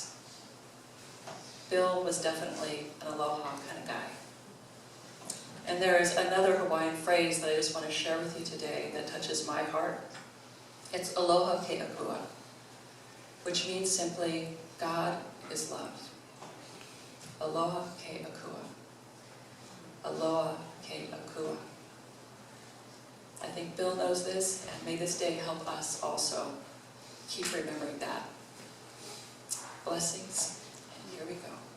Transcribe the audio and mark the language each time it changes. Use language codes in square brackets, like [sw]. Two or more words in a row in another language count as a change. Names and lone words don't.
[en] Bill was definitely an Aloha kind of guy. And there is another Hawaiian phrase that I just want to share with you today that touches my heart. It's [haw] Aloha ke Akua, [en] which means simply, God is love. [haw] Aloha ke Akua. Aloha ke Akua. [en] I think Bill knows this, and may this day help us also keep remembering that. Blessings, and here we go.